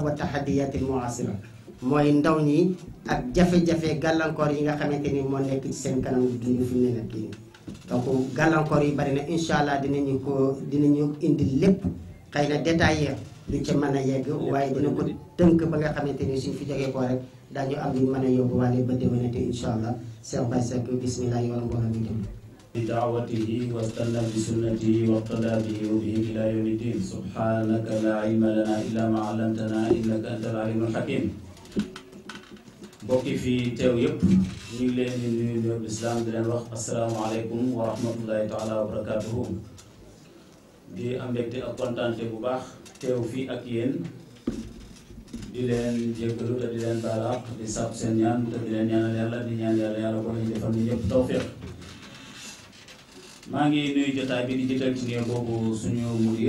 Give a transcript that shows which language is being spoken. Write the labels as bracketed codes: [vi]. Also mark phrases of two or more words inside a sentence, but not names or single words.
[ar] والتحديات المعاصرة [wo] mooy ndaw ñi ak jafe-jafe gàllankoor yi nga xamante ni moo nekk ci seen kanam dund fi mu ne nag kii donc gàllankoor yi bari na [ar] إن شاء الله [wo] dinañu indi lépp xëy na détaillé du ca mën a yegg waaye dina ko tënk ba nga xamante ni suñ fi jógee koo rek daañu am luñ mën a yóbbu waale ba déwénate [ar] إن شاء الله [wo] Cheikh Baye Seck bismillah yoon mbooloo mi dem [ar] بدعوته واستنى بسنته واقتدى به وبه الى يوم الدين سبحانك لا علم لنا الا ما علمتنا انك انت العليم الحكيم [wo] bokki fi teew yëpp ñu ngi leen di nuyu nuyu islam di leen wax [ar] السلام عليكم ورحمة الله تعالى وبركاته [wo] di am mbégte ak kontaante bu baax teew fii ak yéen di leen jéggalu te di leen baalaaq di sàpp seen ñaan te di leen ñaanal yàlla di ñaan yàlla ko lañu defal ñu ñëpp tawfiq maa ngi nuyu jotaay bi di jiital ci nuyu boobu suñu mudir